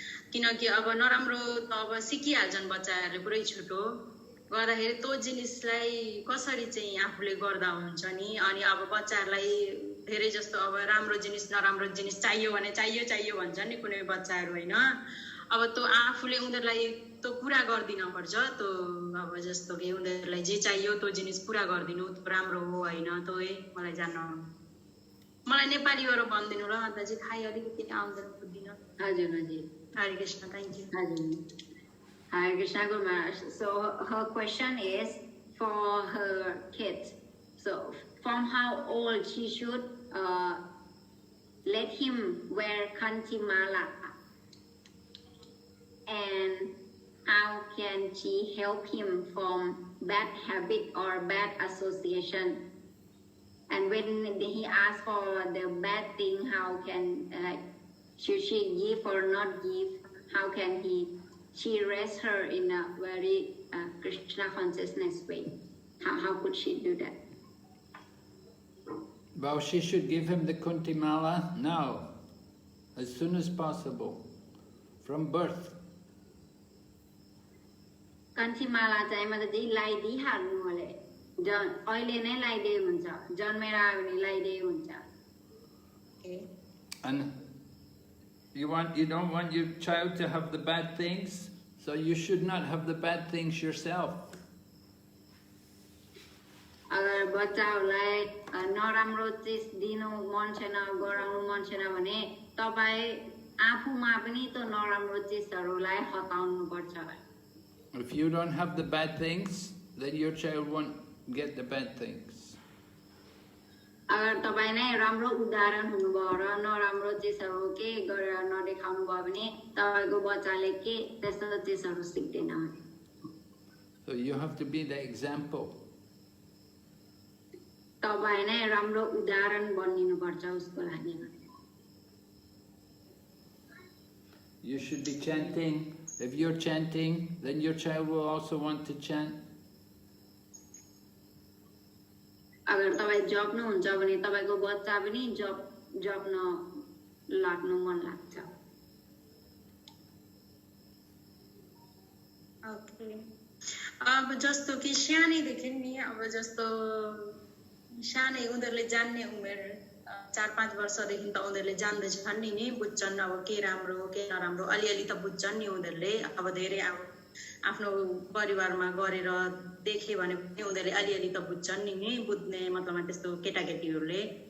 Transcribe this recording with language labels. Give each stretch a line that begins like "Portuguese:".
Nepali: किनकि अब नराम्रो त अब सिकिहाल्छन् बच्चाहरूले पुरै छिटो गर्दाखेरि त्यो जिनिसलाई कसरी चाहिँ आफूले गर्दा हुन्छ नि अनि अब बच्चाहरूलाई धेरै जस्तो अब राम्रो जिनिस नराम्रो जिनिस चाहियो भने चाहियो भन्छ नि कुनै बच्चाहरू हैन अब त्यो आफूले उनीहरूलाई त्यो पुरा गर्दिन पर्छ त्यो अब जस्तो कि उनीहरूलाई जे चाहियो त्यो जिनिस पुरा गर्दिनु त्यो राम्रो हो हैन त्यो मलाई जान्न मलाई नेपालीबाट भन्दिनु ल दाजु थाहै अलिकति आउँदैन बुझ्दिन हजुर हजुर
English: Hare Krishna thank you हजुर Hare Krishna Guru Maharaj. So her question is for her kids. So from how old she should let him wear kanti mala, and how can she help him from bad habit or bad association? And when he asks for the bad thing, how can should she give or not give? How can she raise her in a very Krishna consciousness way? How could she do that? Well, she should give him the Kuntimala now, as soon as possible, from birth.
Nepali: Kuntimala चाहिँ मतलब लगाइदिइहाल्नु होला अहिले नै लगाइदिए हुन्छ जन्मेर आयो भने लगाइदिए हुन्छ
English: And you don't want your child to have the bad things, so you should not have the bad things yourself.
Nepali: अगर बच्चाहरूलाई नराम्रो चिज दिनु मन छैन गराउनु मन छैन भने तपाई आफूमा पनि त्यो नराम्रो चिजहरूलाई हटाउनु पर्छ
English: If you don't have the bad things, then your child won't get the bad things.
Nepali: अगर तपाई नै राम्रो उदाहरण हुनुभयो र नराम्रो चिजहरू के गरेर नदेखाउनु भयो भने तपाईको बच्चाले के त्यस्तो चिजहरू सिक्दैन
English: So you have to be the example.
Nepali: तपाई नै राम्रो उदाहरण बनिनु पर्छ उसको लागि
English: You should be chanting. If you're chanting, then your child will also want to chant.
Nepali: अगर तपाई जप्नुहुन्छ भने तपाईको बच्चा पनि जप्न लाग्नु मन लाग्छ ओके अब जस्तो कि सानैदेखि नि अब जस्तो सानै उनीहरूले जान्ने उमेर 4-5 वर्षदेखि त उनीहरूले जान्दैछन् नि बुझ्छन् अब के राम्रो हो के नराम्रो अलिअलि त बुझ्छन् नि उनीहरूले अब धेरै अब आफ्नो परिवारमा गरेर देखे भने पनि उनीहरूले अलिअलि त बुझ्छन् नि बुझ्ने मतलबमा त्यस्तो केटाकेटीहरूले